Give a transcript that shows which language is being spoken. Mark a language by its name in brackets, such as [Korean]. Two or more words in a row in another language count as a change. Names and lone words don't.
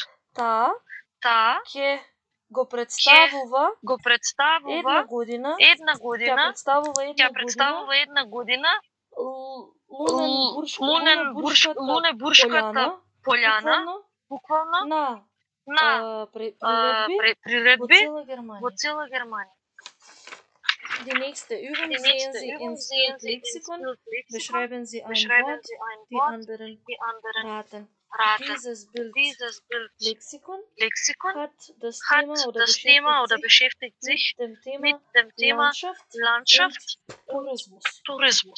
[Macedonian] Таа ќе го представува една година. Тја представува една година Лунебуршката пољана буквално на приредби во цела Германија. [German] Die nächste Übung sehen Sie ins Lexikon, beschreiben Sie ein Wort, die anderen raten. Dieses Bild Lexikon hat das Thema oder beschäftigt sich mit dem Thema Landschaft und Tourismus.